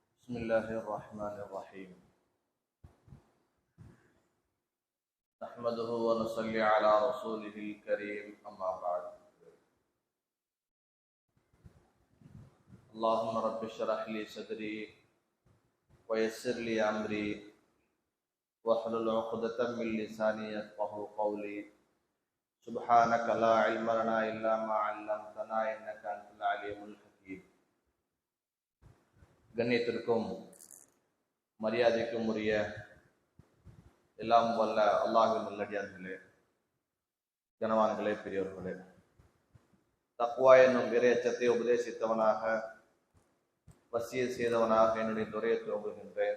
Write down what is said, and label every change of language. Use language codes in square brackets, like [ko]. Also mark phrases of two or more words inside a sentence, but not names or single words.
[ar] بسم الله الرحمن الرحيم نحمده ونصلي على رسوله الكريم أما بعد اللهم رب اشرح لي صدري ويسر لي أمري واحلل عقدة من لساني يفقهوا قولي سبحانك لا علم لنا إلا ما علمتنا إنك أنت العليم الحكيم. [ta] கண்ணியத்திற்கும் மரியாதைக்கும் உரிய எல்லாம் வல்ல அல்லாஹ்வின் நல்லடியார்களே, கனவான்களே, பெரியவர்களே, தக்வா என்னும் இறையச்சத்தை உபதேசித்தவனாக வசிய செய்தவனாக என்னுடைய துறையை துவங்குகின்றேன்.